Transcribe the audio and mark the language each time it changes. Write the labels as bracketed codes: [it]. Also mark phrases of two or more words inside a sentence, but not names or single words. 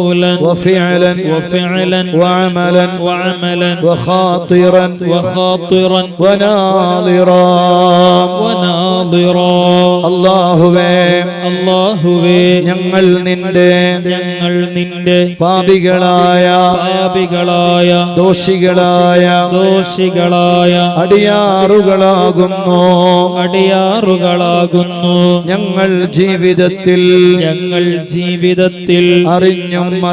[ar] وفعلا وفعلا وعملا وعملا وخاطرا وخاطرا وناظرا وناظرا [ml] അല്ലാഹുവേ ഞങ്ങൾ നിന്റെ പാപികളായ ദോഷികളായ അടിയാറുകളാകുന്നു ഞങ്ങൾ ജീവിതത്തിൽ അറിഞ്ഞും